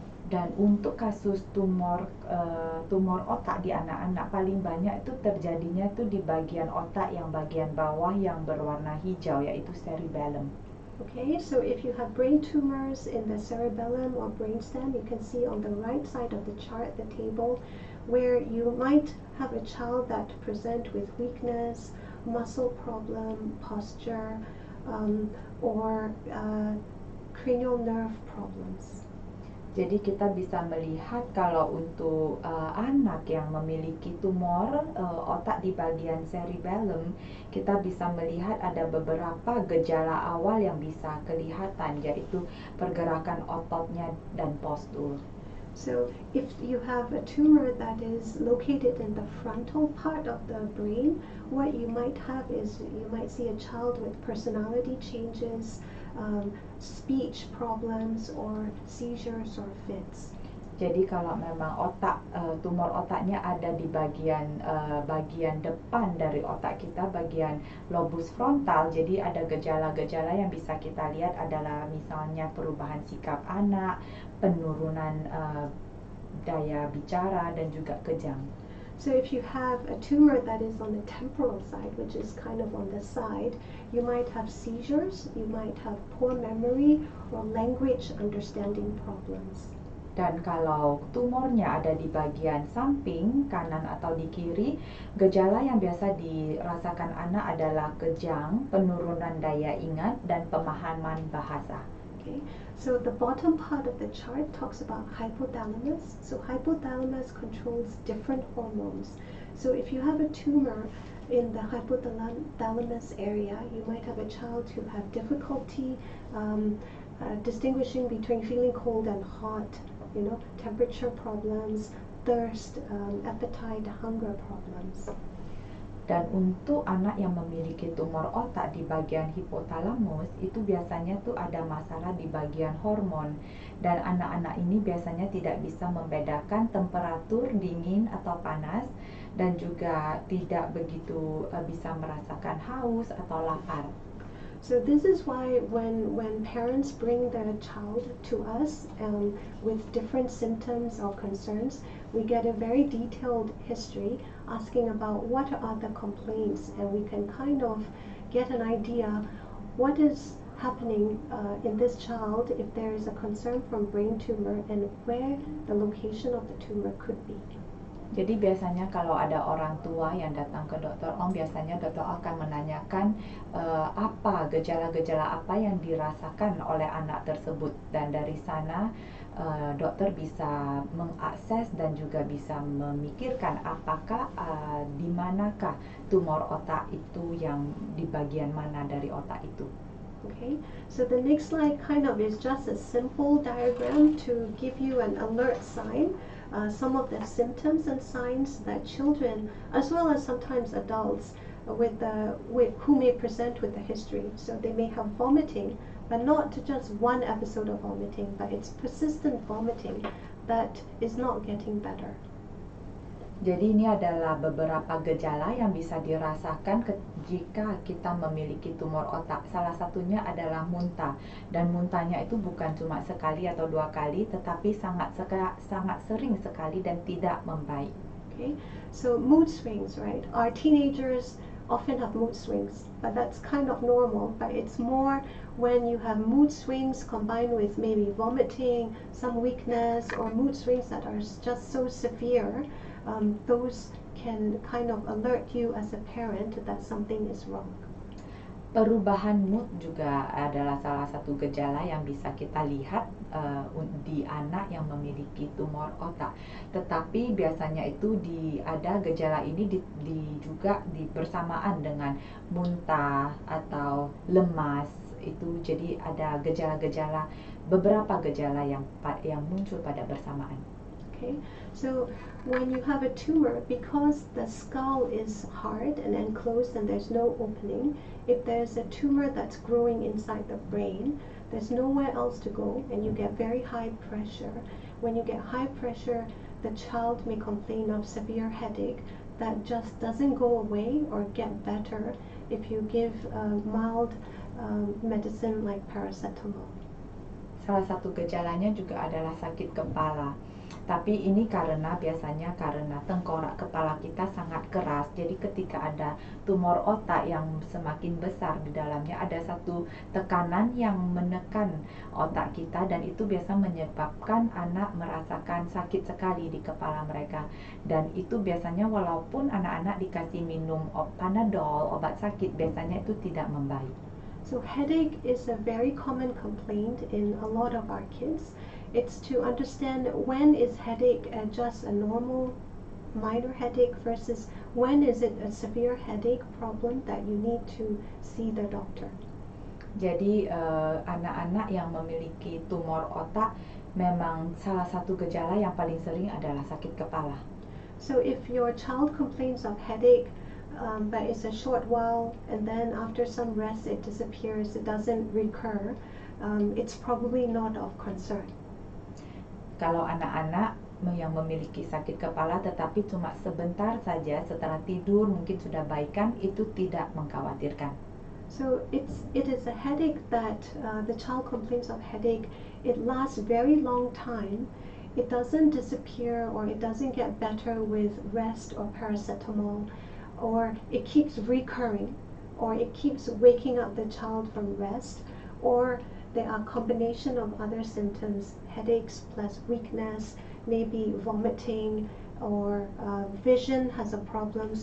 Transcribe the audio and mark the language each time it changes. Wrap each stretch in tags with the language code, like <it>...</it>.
<id>Dan untuk kasus tumor otak di anak-anak paling banyak itu terjadinya tuh di bagian otak yang bagian bawah yang berwarna hijau, yaitu cerebellum.</id> <en>Okay, so if you have brain tumors in the cerebellum or brainstem, you can see on the right side of the chart, the table, where you might have a child that present with weakness, muscle problem, posture, or cranial nerve problems.</en> <id>Jadi kita bisa melihat kalau untuk anak yang memiliki tumor otak di bagian cerebellum, kita bisa melihat ada beberapa gejala awal yang bisa kelihatan, yaitu pergerakan ototnya dan postur.</id> <en>So if you have a tumor that is located in the frontal part of the brain, what you might have is you might see a child with personality changes, speech problems, or seizures or fits.</en> <id>Jadi kalau memang tumor otaknya ada di bagian depan dari otak kita, bagian lobus frontal, jadi ada gejala-gejala yang bisa kita lihat adalah misalnya perubahan sikap anak, penurunan daya bicara, dan juga kejang.</id> <en>So if you have a tumor that is on the temporal side, which is kind of on the side, you might have seizures, you might have poor memory, or language understanding problems.</en> <id>Dan kalau tumornya ada di bagian samping, kanan atau di kiri, gejala yang biasa dirasakan anak adalah kejang, penurunan daya ingat, dan pemahaman bahasa.</id> <en>Okay, so the bottom part of the chart talks about hypothalamus. So hypothalamus controls different hormones. So if you have a tumor in the hypothalamus area, you might have a child who have difficulty distinguishing between feeling cold and hot, temperature problems, thirst, appetite, hunger problems.</en> <id>Dan untuk anak yang memiliki tumor otak di bagian hipotalamus, itu biasanya tuh ada masalah di bagian hormon. Dan anak-anak ini biasanya tidak bisa membedakan temperatur dingin atau panas, dan juga tidak begitu bisa merasakan haus atau lapar.</id> <en>So this is why when parents bring their child to us with different symptoms or concerns, we get a very detailed history asking about what are the complaints, and we can kind of get an idea what is happening in this child if there is a concern from brain tumor and where the location of the tumor could be.</en> <id>Jadi biasanya kalau ada orang tua yang datang ke Dr. Ong, biasanya Dr. Ong akan menanyakan apa gejala-gejala apa yang dirasakan oleh anak tersebut, dan dari sana dokter bisa mengakses dan juga bisa memikirkan apakah di manakah tumor otak itu, yang di bagian mana dari otak itu.</id> <en>Okay, so the next slide kind of is just a simple diagram to give you an alert sign. Some of the symptoms and signs that children, as well as sometimes adults, who may present with a history. So they may have vomiting, but not just one episode of vomiting, but it's persistent vomiting that is not getting better.</en> <id>Jadi ini adalah beberapa gejala yang bisa dirasakan jika kita memiliki tumor otak. Salah satunya adalah muntah, dan muntahnya itu bukan cuma sekali atau dua kali, tetapi sangat sering sekali dan tidak membaik.</id> <en>Okay, so mood swings, right? Our teenagers often have mood swings, but that's kind of normal. But it's more when you have mood swings combined with maybe vomiting, some weakness, or mood swings that are just so severe. Those can kind of alert you as a parent that something is wrong.</en> <id>Perubahan mood juga adalah salah satu gejala yang bisa kita lihat di anak yang memiliki tumor otak. Tetapi biasanya itu ada gejala ini juga bersamaan dengan muntah atau lemas itu. Jadi ada beberapa gejala yang muncul pada bersamaan.</id> <en>Okay, so when you have a tumor, because the skull is hard and enclosed and there's no opening, if there's a tumor that's growing inside the brain, there's nowhere else to go, and you get very high pressure. When you get high pressure, the child may complain of severe headache that just doesn't go away or get better if you give mild medicine like paracetamol.</en> <id>Salah satu gejalanya juga adalah sakit kepala. Tapi ini biasanya karena tengkorak kepala kita sangat keras. Jadi ketika ada tumor otak yang semakin besar di dalamnya, ada satu tekanan yang menekan otak kita, dan itu biasa menyebabkan anak merasakan sakit sekali di kepala mereka. Dan itu biasanya walaupun anak-anak dikasih minum Panadol, obat sakit, biasanya itu tidak membaik.</id> <en>So headache is a very common complaint in a lot of our kids. It's to understand when is headache just a normal minor headache versus when is it a severe headache problem that you need to see the doctor.</en> <id>Jadi anak-anak yang memiliki tumor otak, memang salah satu gejala yang paling sering adalah sakit kepala.</id> <en>So if your child complains of headache, but it's a short while, and then after some rest it disappears, it doesn't recur, it's probably not of concern.</en> <id>Kalau anak-anak yang memiliki sakit kepala tetapi cuma sebentar saja setelah tidur mungkin sudah baikan, itu tidak mengkhawatirkan.</id> <en>So it is a headache that the child complains of headache. It lasts very long time. It doesn't disappear or it doesn't get better with rest or paracetamol, or it keeps recurring, or it keeps waking up the child from rest, or there are a combination of other symptoms, headaches plus weakness, maybe vomiting, or vision has a problem.</en>